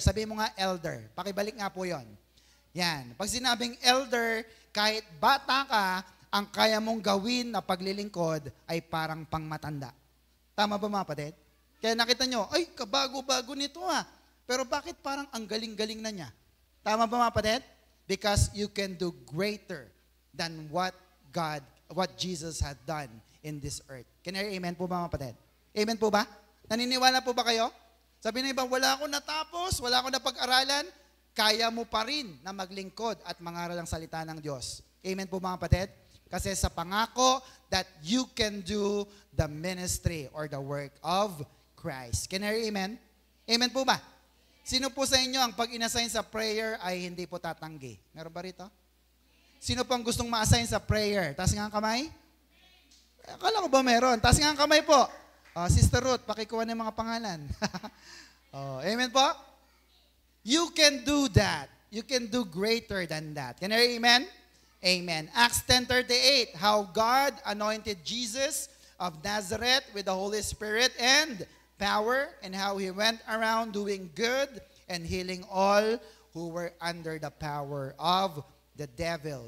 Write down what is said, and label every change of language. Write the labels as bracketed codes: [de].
[tl] Sabi mo nga elder. Pakibalik nga po yon. Yan. Pag sinabing elder, kahit bata ka, ang kaya mong gawin na paglilingkod ay parang pangmatanda. Tama ba mga kapatid? Kaya nakita nyo, ay, kabago-bago nito ha. Pero bakit parang ang galing-galing na niya? Tama ba mga kapatid? [en] Because you can do greater than what Jesus had done in this earth. Can you hear amen [tl] po ba mga kapatid? Amen po ba? Naniniwala po ba kayo? Sabi ng iba, wala akong natapos, wala akong napag-aralan, kaya mo pa rin na maglingkod at mangaral ang salita ng Diyos. Amen po mga kapatid? Kasi sa pangako [en] that you can do the ministry or the work of Christ. Can you hear amen? [tl] Amen po ba? Sino po sa inyo ang pag inassign sa prayer ay hindi po tatanggi? Meron ba rito? Sino pang gustong ma-assign sa prayer? Taas nga ang kamay? Akala ko ba meron? Taas nga ang kamay po. Sister Ruth, pakikuha ng mga pangalan. [en] Amen po? You can do that. You can do greater than that. Can you hear amen? Amen. Acts 10:38, how God anointed Jesus of Nazareth with the Holy Spirit and power, and how he went around doing good and healing all who were under the power of the devil.